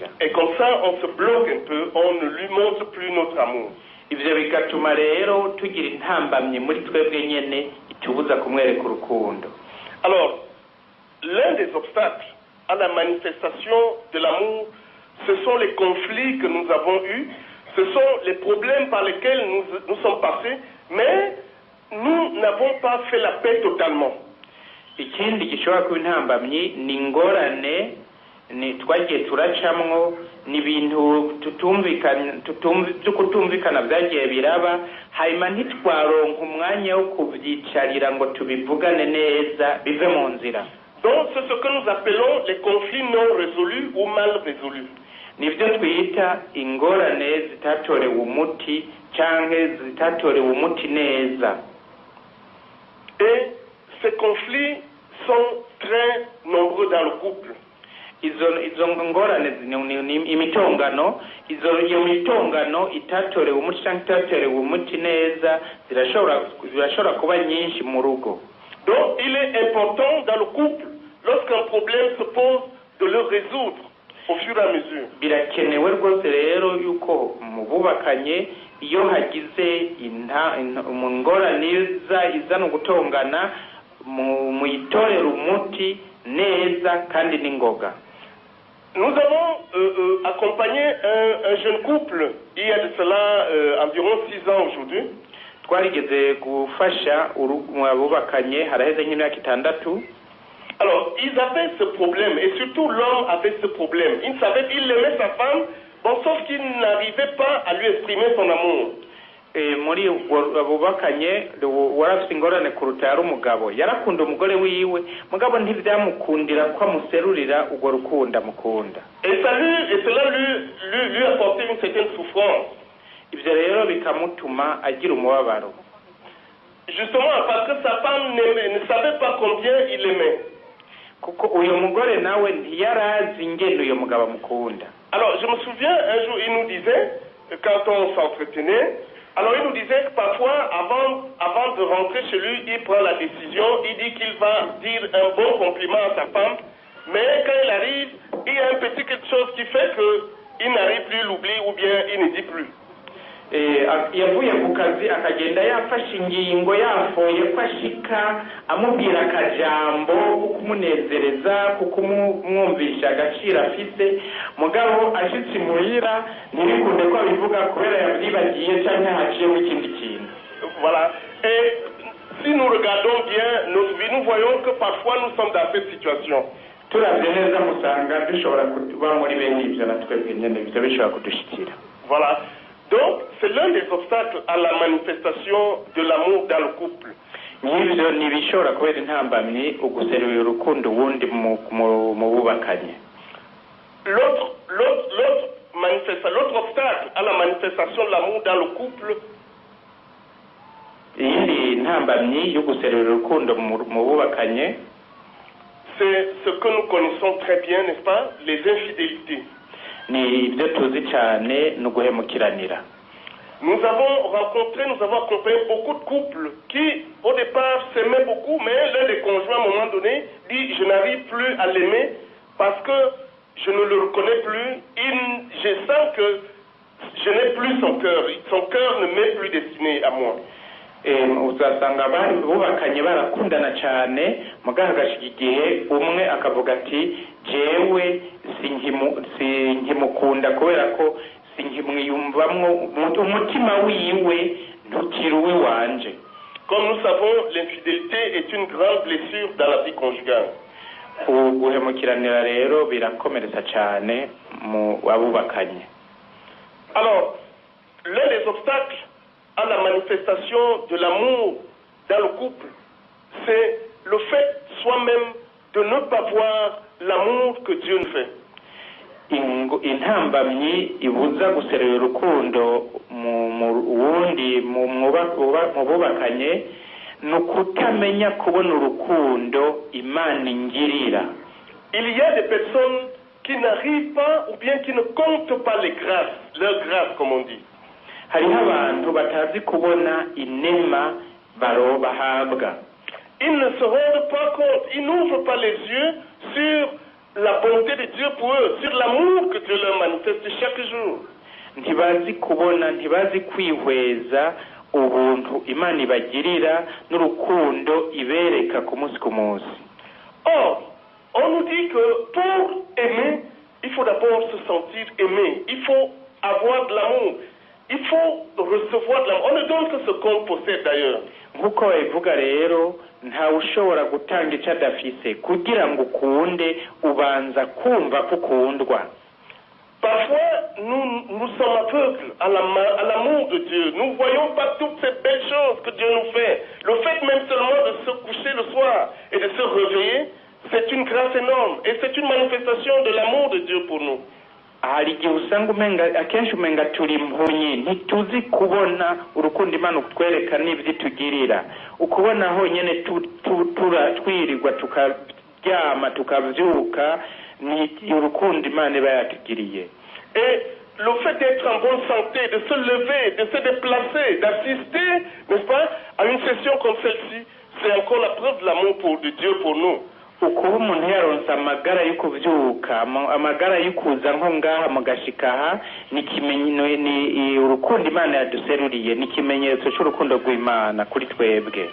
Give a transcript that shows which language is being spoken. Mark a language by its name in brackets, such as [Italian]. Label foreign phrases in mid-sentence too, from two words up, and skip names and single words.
[French] Et comme ça on se bloque un peu, on ne lui montre plus notre amour. [Rundi] Ivyo bigatuma rero tugira intambamye muri twebwe nyene itubuza kumwereka urukundo. [French] Alors, l'un des obstacles à la manifestation de l'amour, ce sont les conflits que nous avons eus, ce sont les problèmes par lesquels nous sommes passés, mais nous n'avons pas fait la paix totalement. [Rundi] Ikindi gishobora kuba intambamyi ni ingorane ni twagiye turacamwo n'ibintu kutumvikana byagiye biraba, hanyuma ntitwaronka umwanya wo kubyicarira ngo tubivugane neza bive mu nzira. [French] Donc c'est ce que nous appelons les conflits non résolus ou mal résolus. [Rundi] Nibyo twita ingorane zitatorewe umuti canke zitatorewe umuti neza. [French] Et ces conflits sont très nombreux dans le couple. [Rundi] Izo ngorane ni imitongano, iyo mitongano itatorewe umuti canke itatorewe umuti neza zirashobora kuba nyinshi mu rugo. [French] Donc il est important dans le couple, lorsqu'un problème se pose, de le résoudre au fur et à mesure. [Rundi] Birakenewe rwose rero yuko mu bubakanye iyo hagize ingorane izana ugutongana muyitorera umuti neza kandi n'ingoga. [French] Nous avons accompagné un jeune couple il y a de cela environ 6 ans aujourd'hui. [Rundi] Twarigeze gufasha abubakanye haraheze nk'imyaka 6. [French] Alors, ils avaient ce problème, et surtout l'homme avait ce problème. Il aimait sa femme, bon, sauf qu'il n'arrivait pas à lui exprimer son amour. [Rundi] muri bubakanye warafite ingorane kuruta yari umugabo yarakunda umugore wiwe mugabo ntibyamukundira ko amuserurira urwo rukundo amukunda. [French] Et cela lui apportait une certaine souffrance. [Rundi] Ibyo rero bikamutuma agira umubabaro. [French] Justement parce que sa femme ne savait pas combien il aimait. [Rundi] Kuko uyu mugore nawe ntiyarazi ingendo uyu mugabo amukunda. [French] Alors je me souviens un jour il nous disait quand on s'entretenait, alors il nous disait que parfois avant de rentrer chez lui il prend la décision, il dit qu'il va dire un bon compliment à sa femme, mais quand il arrive il y a un petit quelque chose qui fait qu'il n'arrive plus, il oublie ou bien il ne dit plus. [Rundi] Yavuye ku kazi akagenda yafashe ingingo yafoye ko ashika amubwira akajambo kumunezereza kukumwumvisha agaciro afite mugabo ashitse muhira ntibikunde ko abivuga kubera yabyibagiye cyangwa haciyeho ikindi kintu. [French] Voilà. Et si nous regardons bien notre vie, nous voyons que parfois nous sommes dans cette situation. [Rundi] Turavye neza musanga dushobora kuba muri bene ibyo natwebwe nyene bizo bishobora kudushikira. [French] Voilà. Donc, c'est l'un des obstacles à la manifestation de l'amour dans le couple. [Rundi] N'ibyo ntibishobora kubera intambamyi uguserura urukundo wundi mu bubakanye. [French] L'autre obstacle à la manifestation de l'amour dans le couple, [Rundi] iyindi ntambamyi yo guserura urukundo mu bubakanye, [French] c'est ce que nous connaissons très bien, n'est-ce pas? Les infidélités. [Rundi] Ni ibyo tuzi cyane no guhemukiranira. [French] Nous avons accompagné beaucoup de couples qui, au départ, s'aimaient beaucoup, mais l'un des conjoints, à un moment donné, dit « Je n'arrive plus à l'aimer parce que je ne le reconnais plus. Je sens que je n'ai plus son cœur. Son cœur ne m'est plus destiné à moi. » [Rundi] Uzasanga bubakanye barakundana cyane mugaha gashika igihe umwe akavuga ati jewe sinkimukunda kubera ko sinkimwiyumvamwo umutima wiwe ntukiri uwe wanje. [French] Comme nous savons, l'infidélité est une grande blessure dans la vie conjugale. [Rundi] Guhemukiranira rero birakomeretsa cyane mu abubakanye. [French] Alors, l'un des obstacles à la manifestation de l'amour dans le couple, c'est le fait soi-même de ne pas voir l'amour que Dieu nous fait. [Rundi] Intambamyi ibuza guserura urukundo mu bubakanye ni ukutamenya kubona urukundo Imana ingirira. [French] Il y a des personnes qui n'arrivent pas ou bien qui ne comptent pas les grâces, leurs grâces comme on dit. [Rundi] Hariho abantu batazi kubona inema bahabwa. [French] Ils ne se rendent pas compte, ils n'ouvrent pas les yeux sur la bonté de Dieu pour eux, sur l'amour que Dieu leur manifeste chaque jour. [Rundi] Ntibazi kubona, ntibazi kwihweza ubuntu Imana ibagirira n'urukundo ibereka ku munsi ku munsi. [French] Or, on nous dit que pour aimer, il faut d'abord se sentir aimé, il faut avoir de l'amour. Il faut recevoir de l'amour. On ne donne que ce qu'on possède d'ailleurs. [Rundi] Nkuko babivuga rero nta ushobora gutanga icyo adafise kugira ngo ukunde ubanza kumva ko ukundwa. [French] Parfois nous sommes aveugles à l'amour de Dieu. Nous ne voyons pas toutes ces belles choses que Dieu nous fait. Le fait même seulement de se coucher le soir et de se réveiller, c'est une grâce énorme et c'est une manifestation de l'amour de Dieu pour nous. [Rundi] Hari igihe usanga akenshi umenga turi impumyi ntituzi kubona urukundo Imana utwereka n'ibyo itugirira. Ukubona honyine twirirwa tukaryama tukabyuka ni urukundo Imana iba yatugiriye. [French] Et le fait d'être en bonne santé, de se lever, de se déplacer, d'assister, n'est-ce pas, à une session comme celle-ci, c'est encore la preuve de l'amour de Dieu pour nous. [Rundi] Ukuba umuntu yaronsa amagara yo kuvyuka amagara yo kuza nko ngaha mugashikaha ni urukundo Imana yaduseruriye ni kimenyetso cy'urukundo rw'Imana kuri twebwe.